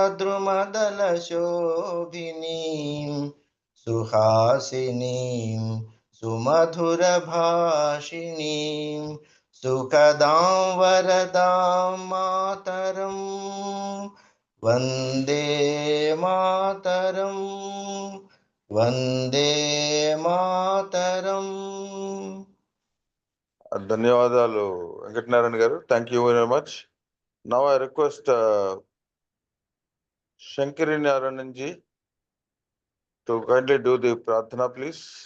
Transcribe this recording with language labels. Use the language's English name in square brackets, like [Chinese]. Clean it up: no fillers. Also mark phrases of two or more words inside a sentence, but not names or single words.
[Sanskrit] द्रुमदलशोभिनीं सुहासिनीं सुमधुरभाषिणीं सुखदां वरदां मातरं वन्दे मातरम् Vande Mataram. [Telugu] ధన్యవాదాలు వెంకట నారాయణ గారు. [English] Thank you very much. Now I request Shankari Narayan ji to kindly do the pratana, please.